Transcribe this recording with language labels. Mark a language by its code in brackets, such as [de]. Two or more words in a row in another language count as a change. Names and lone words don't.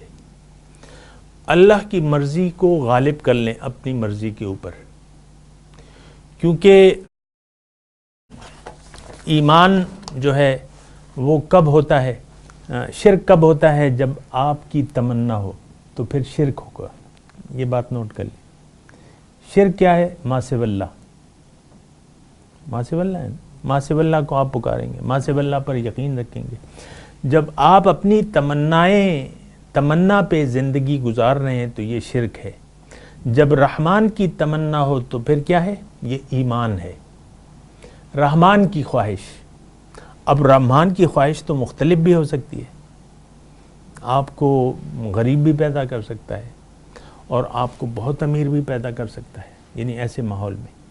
[ur] اللہ کی مرضی کو غالب کر لیں اپنی مرضی کے اوپر، کیونکہ ایمان جو ہے وہ کب ہوتا ہے، شرک کب ہوتا ہے؟ جب آپ کی تمنا ہو تو پھر شرک ہوگا۔ یہ بات نوٹ کر لیں۔ شرک کیا ہے؟ [ar] ما سوی اللہ، ما سوی اللہ [ur] ہے نا، [ar] ما سوی اللہ [ur] کو آپ پکاریں گے، [ar] ما سوی اللہ [ur] پر یقین رکھیں گے۔ جب آپ اپنی تمنا پہ زندگی گزار رہے ہیں تو یہ شرک ہے۔ جب رحمان کی تمنا ہو تو پھر کیا ہے؟ یہ ایمان ہے، رحمان کی خواہش۔ اب رحمان کی خواہش تو مختلف بھی ہو سکتی ہے، آپ کو غریب بھی پیدا کر سکتا ہے اور آپ کو بہت امیر بھی پیدا کر سکتا ہے، یعنی ایسے ماحول میں۔